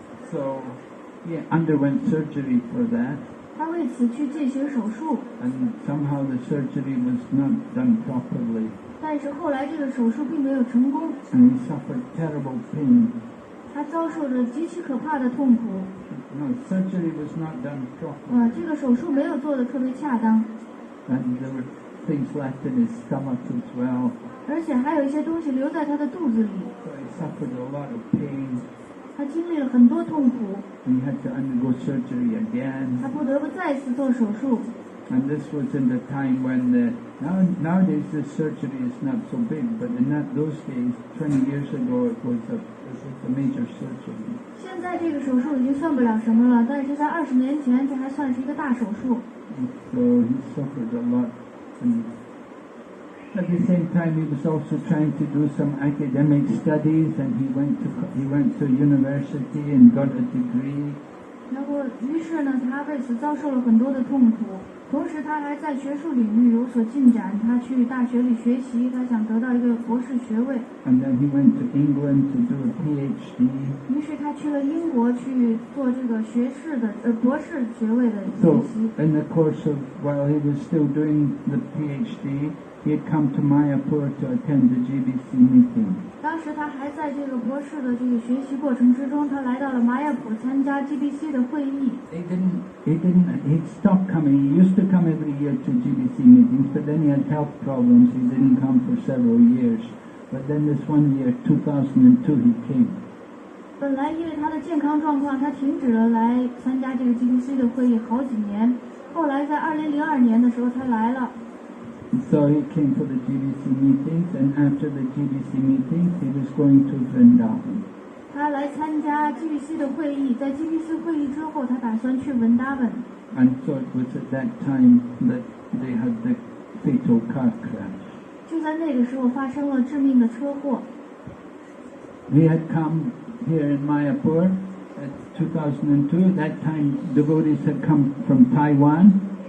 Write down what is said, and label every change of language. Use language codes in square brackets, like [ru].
[en] So he underwent surgery for that. [zh] 他为此去进行手术。 [en] And somehow the surgery was not done properly. [zh] 但是后来这个手术并没有成功。 [en] And he suffered terrible pain. [zh] 他遭受着极其可怕的痛苦。 [en] No, surgery was not done properly. [zh] 这个手术没有做得特别恰当。 [en] And there were things left in his stomach as well. [zh] 而且还有一些东西留在他的肚子里。 [en] So he suffered a lot of pain. [zh] 他经历了很多痛苦。 [en] And he had to undergo surgery again. [zh] 他不得不再次做手术。 [en] And this was in the time when nowadays this surgery is not so big, but in those days, 20 years ago, it was a major surgery. [zh] 现在这个手术已经算不了什么了，但是在20年前，这还算是一个大手术。 [en] So he suffered a lot. And at the same time, he was also trying to do some academic studies, and he went to university and got a degree. [zh] 然后，于是呢，他为此遭受了很多的痛苦。同时他还在学术领域有所进展，他去大学里学习，他想得到一个博士学位。 [en] And then he went to England to do a PhD. [zh] 于是他去了英国去做这个学士的博士学位的学 [en] So [zh] 习。 [en] in the course of, while he was still doing the PhD, he had come to Mayapur to attend the GBC meeting. [zh] 当时他还在这个博士的这个学习过程之中，他来到了玛雅普参加 GBC 的会议。 [en] He'd stopped coming. He used to come every year to GBC meetings, but then he had health problems. He didn't come for several years. But then this one year, 2002, he came. [zh] 本来因为他的健康状况，他停止了来参加这个 GBC 的会议好几年。后来在2002年的时候，他来了。 [en] So he came for the GBC meetings, and after the GBC meetings, he was going to Vrindavan. [zh] 他来参加 GBC 的会议，在 GBC 会议之后，他打算去文达本。 [en] And so it was at that time that they had the fatal car crash. [zh] 就在那个时候发生了致命的车祸。 [en] He had come here in Mayapur at 2002. At that time, devotees had come from Taiwan.